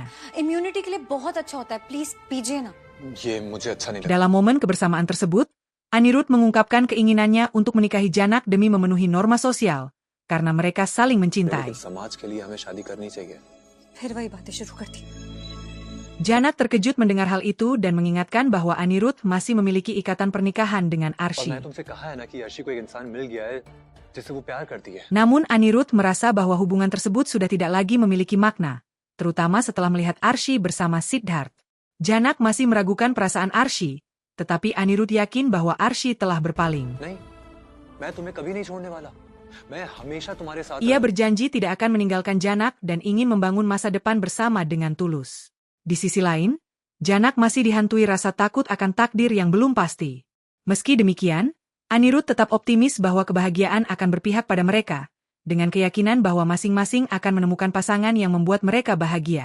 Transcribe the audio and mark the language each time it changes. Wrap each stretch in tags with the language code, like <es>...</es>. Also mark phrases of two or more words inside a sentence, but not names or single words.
<hi>इम्यूनिटी के लिए बहुत अच्छा होता है. प्लीज पीजिए ना. ये मुझे अच्छा नहीं लगा.</hi> <id>Dalam momen kebersamaan tersebut, Anirudh mengungkapkan keinginannya untuk menikahi Janak demi memenuhi norma sosial, karena mereka saling mencintai.</id> <hi>समाज के लिए हमें शादी करनी चाहिए. फिर वही बातें शुरू कर दी.</hi> <id>Janak terkejut mendengar hal itu dan mengingatkan bahwa Anirudh masih memiliki ikatan pernikahan dengan</id> <hi>और</hi> <id>Arsy.</id> <hi>मैं तुमसे कहा है ना कि अर्शी को एक इंसान मिल गया है जिससे वो प्यार करती है.</hi> <id>Namun Anirudh merasa bahwa hubungan tersebut sudah tidak lagi memiliki makna, terutama setelah melihat Arsy bersama Siddharth. Janak masih meragukan perasaan Arsy, tetapi Anirudh yakin bahwa Arsy telah berpaling.</id> <hi>नहीं, मैं तुम्हें कभी नहीं छोड़ने वाला. मैं हमेशा तुम्हारे साथ.</hi> <id>Ia berjanji tidak akan meninggalkan Janak dan ingin membangun masa depan bersama dengan tulus. Di sisi lain, Janak masih dihantui rasa takut akan takdir yang belum pasti. Meski demikian, Anirudh tetap optimis bahwa kebahagiaan akan berpihak pada mereka, dengan keyakinan bahwa masing-masing akan menemukan pasangan yang membuat mereka bahagia.</id>